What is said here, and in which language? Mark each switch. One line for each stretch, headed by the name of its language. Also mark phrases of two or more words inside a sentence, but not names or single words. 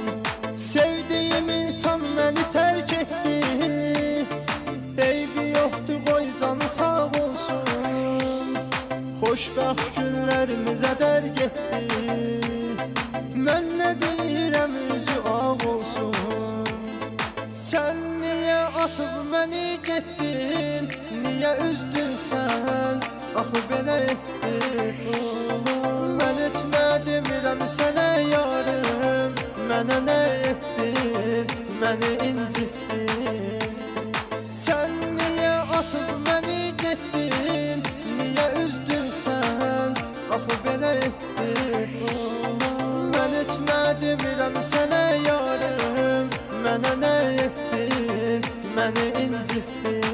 Azerbaijani: Sevdiyim insan məni tərk etdi, eybi yoxdur qoy canı sağ olsun. Xoşbəxt günlərimizə dərk etdi, mən nə deyirəm üzü ağ olsun.
Turkish: Sen niye atıp beni gettin, niye üzdün sen,
Azerbaijani: axı belə etdin. Mən heç nə demirəm sənə yarım, mənə nə etdin, məni incitdin.
Turkish: Sen niye atıp beni gettin, niye üzdün sen,
Azerbaijani: axı belə etdin. Mən heç nə demirəm sənə yarım, mənə nə etdin, məni incitdin.